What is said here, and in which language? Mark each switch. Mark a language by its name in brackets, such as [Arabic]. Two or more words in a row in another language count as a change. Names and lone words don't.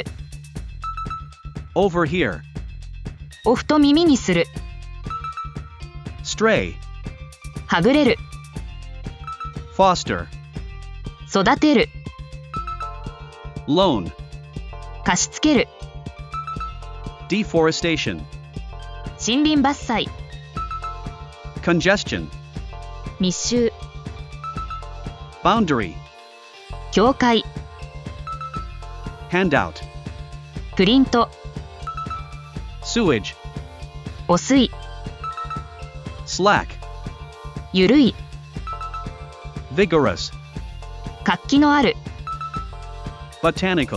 [English] overhear, [Japanese] をふと耳にする [English] stray, [Japanese] はぐれる [English] foster, [Japanese] 育てる [English] loan, [Japanese] 貸し付ける [English] deforestation, [Japanese] 森林伐採 [English] congestion, [Japanese] 密集 [English] boundary, [Japanese] 境界 [English] handout, [Japanese] プリント [English] sewage, [Japanese] 汚水 [English] slack, [Japanese] ゆるい [English] vigorous, [Japanese] 活気のある [English] botanical,